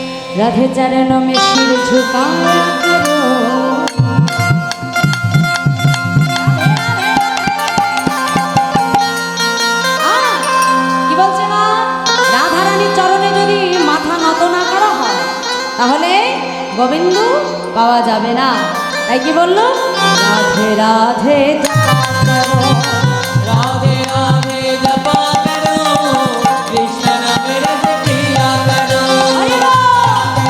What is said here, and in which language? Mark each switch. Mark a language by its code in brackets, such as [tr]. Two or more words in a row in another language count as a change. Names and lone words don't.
[hi] राधे चरण में सिर झुकाया करो। [bn] কি বলছে না, রাধা রানীর চরণে যদি মাথা নত না করা হয় তাহলে গোবিন্দ পাওয়া যাবে না। তাই কি বললো, [hi] राधे राधे जपा करो। राधे राधे जपा करो कृष्ण नाम रस पिया करो हरि बोल।